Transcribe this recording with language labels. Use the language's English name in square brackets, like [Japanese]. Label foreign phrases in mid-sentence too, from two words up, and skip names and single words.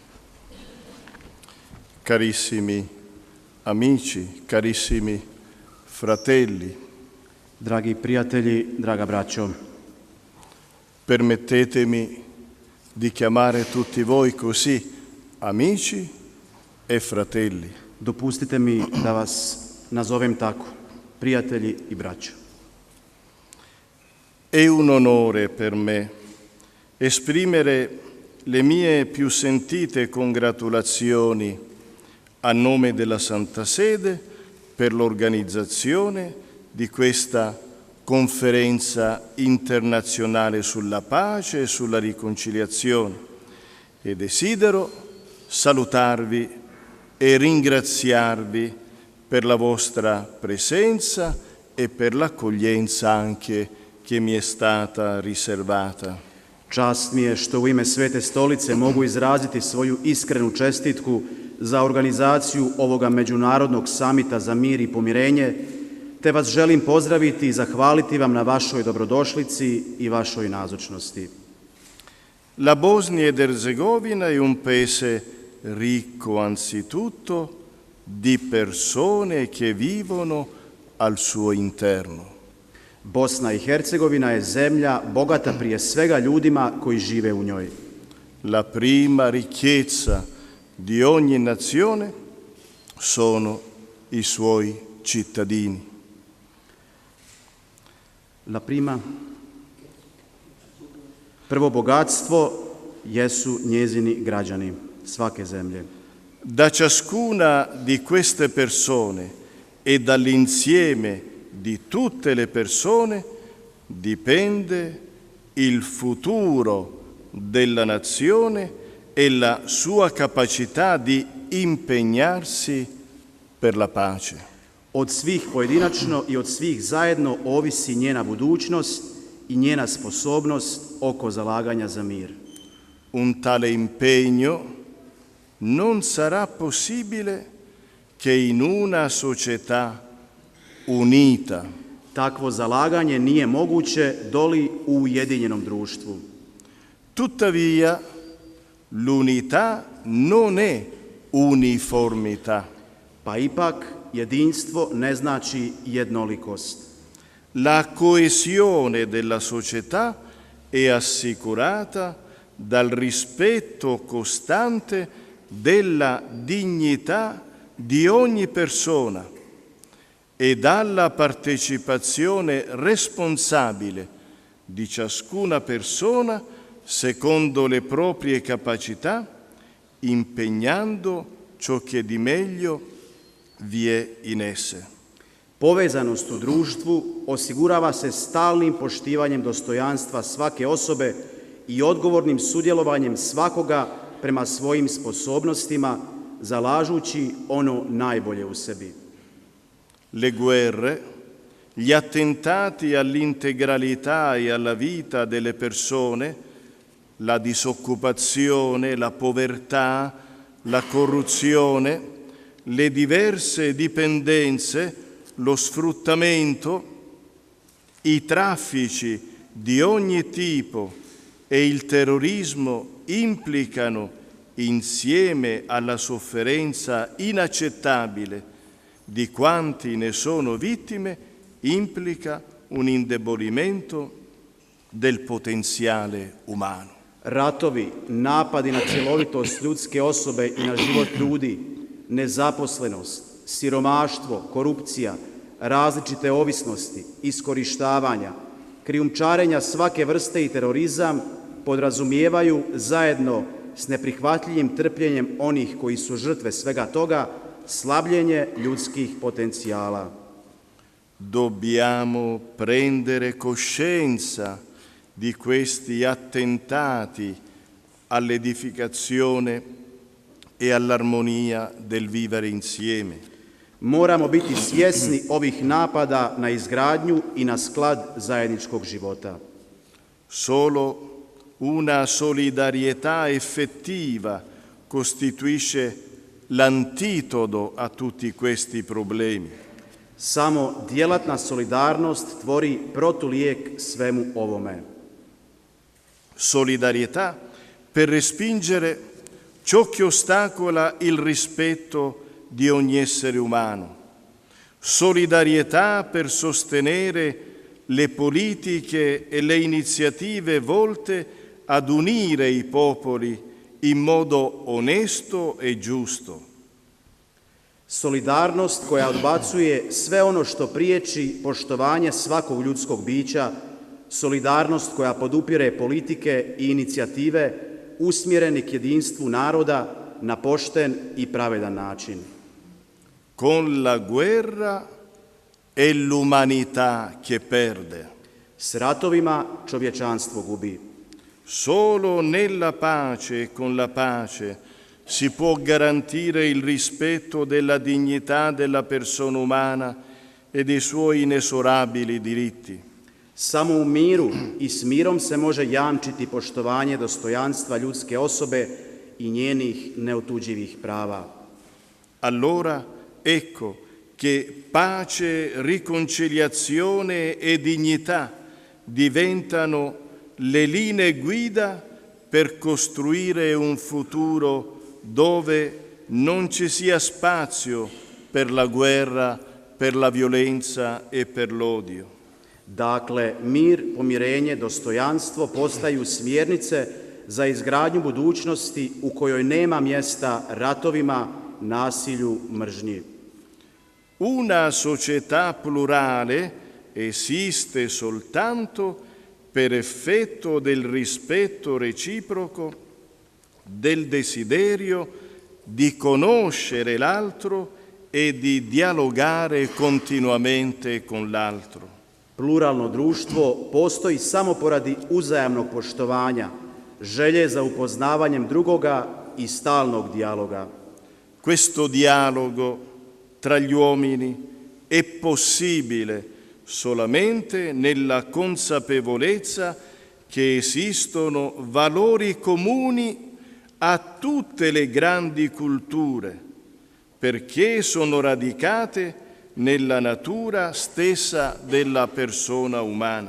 [Italian] Carissimi amici, carissimi fratelli, [Croatian] Dragi prijatelji, draga braćo, [Italian] permettetemi di chiamare tutti voi così, amici e fratelli. [Croatian] dopustite mi da vas nazovem tako, prijatelji i braćo. [Italian] È un onore per me esprimere le mie più sentite congratulazioni a nome della Santa Sede per l'organizzazione di questa conferenza internazionale sulla pace e sulla riconciliazione e desidero salutarvi e ringraziarvi per la vostra presenza e per l'accoglienza anche che mi è stata riservata. [Croatian] Čast mi je što u ime Svete Stolice mogu izraziti svoju iskrenu čestitku za organizaciju ovoga međunarodnog samita za mir i pomirenje, te vas želim pozdraviti i zahvaliti vam na vašoj dobrodošlici i vašoj nazočnosti. [Italian] La Bosnia ed Erzegovina è un paese ricco anzitutto di persone che vivono al suo interno. [Croatian] Bosna i Hercegovina je zemlja bogata prije svega ljudima koji žive u njoj. [Italian] La prima ricchezza di ogni nazione sono i suoi cittadini. [Croatian] Prvo bogatstvo jesu njezini građani svake zemlje. [Italian] Da ciascuna di queste persone e dall'insieme di tutte le persone dipende il futuro della nazione e la sua capacità di impegnarsi per la pace. [Croatian] Od svih pojedinačno i od svih zajedno ovisi njena budućnost i njena sposobnost oko zalaganja za mir. [Italian] Un tale impegno non sarà possibile che in una società unita. [Croatian] Takvo zalaganje nije moguće doli u ujedinjenom društvu. [Italian] Tuttavia, l'unità non è uniformità. [Croatian] Pa ipak, jedinstvo ne znači jednolikost. [Italian] La coesione della società è assicurata dal rispetto costante della dignità di ogni persona e dalla partecipazione responsabile di ciascuna persona secondo le proprie capacità, impegnando ciò che di meglio vi è in esse. [Croatian] Povezanost u društvu osigurava se stalnim poštivanjem dostojanstva svake osobe i odgovornim sudjelovanjem svakoga prema svojim sposobnostima, zalažući ono najbolje u sebi. [Italian] Le guerre, gli attentati all'integralità e alla vita delle persone, la disoccupazione, la povertà, la corruzione, le diverse dipendenze, lo sfruttamento, i traffici di ogni tipo e il terrorismo implicano, insieme alla sofferenza inaccettabile di quanti ne sono vittime, implica un indebolimento del potenziale umano. [Croatian] Ratovi, napadi na cjelovitost ljudske osobe i na život ljudi, nezaposlenost, siromaštvo, korupcija, različite ovisnosti, iskorištavanja, krijumčarenja svake vrste i terorizam podrazumijevaju zajedno s neprihvatljivim trpljenjem onih koji su žrtve svega toga slabljenje ljudskih potencijala. [Italian] Dobbiamo prendere coscienza di questi attentati all'edificazione e all'armonia del vivere insieme. [Croatian] Moramo biti svjesni ovih napada na izgradnju i na sklad zajedničkog života. [Italian] Solo una solidarietà effettiva costituisce l'antitodo a tutti questi problemi. [Croatian] Samo djelatna solidarnost tvori protulijek svemu ovome. [Italian] Solidarietà per respingere ciò che ostacola il rispetto di ogni essere umano, solidarietà per sostenere le politiche e le iniziative volte ad unire i popoli in modo onesto e giusto. [Croatian] Solidarnost koja odbacuje sve ono što priječi poštovanje svakog ljudskog bića, solidarnost koja podupire politike i inicijative usmjereni k jedinstvu naroda na pošten i pravedan način. [Italian] Con la guerra è l'umanità che perde. [Croatian] S ratovima čovječanstvo gubi. [Italian] Solo nella pace e con la pace si può garantire il rispetto della dignità della persona umana e dei suoi inesorabili diritti. [Croatian] Samo u miru i s mirom se može jamčiti poštovanje dostojanstva ljudske osobe i njenih neotuđivih prava. [Italian] Allora ecco che pace, riconciliazione e dignità diventano le linee guida per costruire un futuro dove non ci sia spazio per la guerra, per la violenza e per l'odio. [Croatian] Dakle, mir, pomirenje, dostojanstvo postaju smjernice za izgradnju budućnosti u kojoj nema mjesta ratovima, nasilju, mržnji. [Italian] Una società plurale esiste soltanto per effetto del rispetto reciproco, del desiderio di conoscere l'altro e di dialogare continuamente con l'altro. [Croatian] Pluralno društvo postoji samo poradi uzajamnog poštovanja, želje za upoznavanjem drugoga i stalnog dijaloga. [Italian] Questo dialogo tra gli uomini è possibile solamente nella consapevolezza che esistono valori comuni a tutte le grandi culture, perché sono radicate nella natura stessa della persona umana.